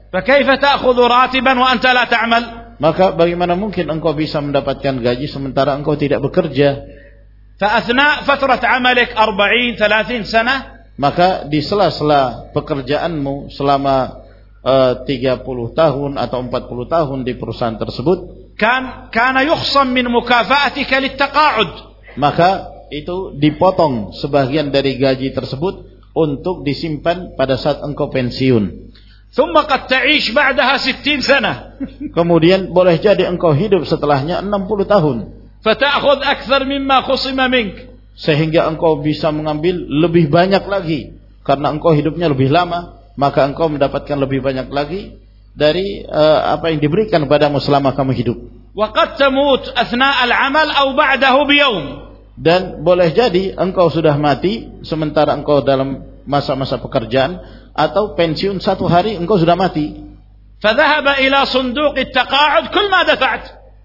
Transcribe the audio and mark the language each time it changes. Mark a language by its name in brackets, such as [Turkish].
[Arabic] فكيف تأخذ راتبا وأنت لا تعمل؟ [Indonesian] Maka bagaimana mungkin engkau bisa mendapatkan gaji sementara engkau tidak bekerja؟ [Arabic] فأثناء فترة عملك 40-30 سنة، [Indonesian] maka di sela-sela pekerjaanmu selama 30 tahun atau 40 tahun di perusahaan tersebut، [Arabic] كان يخصم من مكافأتك للتقاعد، [Indonesian] maka itu dipotong sebagian dari gaji tersebut untuk disimpan pada saat engkau pensiun. [Arabic] ثم قد تعيش بعدها 60 سنة. [Indonesian] Kemudian boleh jadi engkau hidup setelahnya 60 tahun. [Arabic] فتأخذ أكثر مما خصم منك. [Indonesian] Sehingga engkau bisa mengambil lebih banyak lagi karena engkau hidupnya lebih lama, maka engkau mendapatkan lebih banyak lagi dari apa yang diberikan kepadamu selama kamu hidup. [Arabic] وقد تموت أثناء العمل أو بعده بيوم. [Indonesian] Dan boleh jadi engkau sudah mati sementara engkau dalam masa-masa pekerjaan. Atau pensiun satu hari engkau sudah mati. [Arabic] فذهب إلى صندوق التقاعد كل ما دفعت.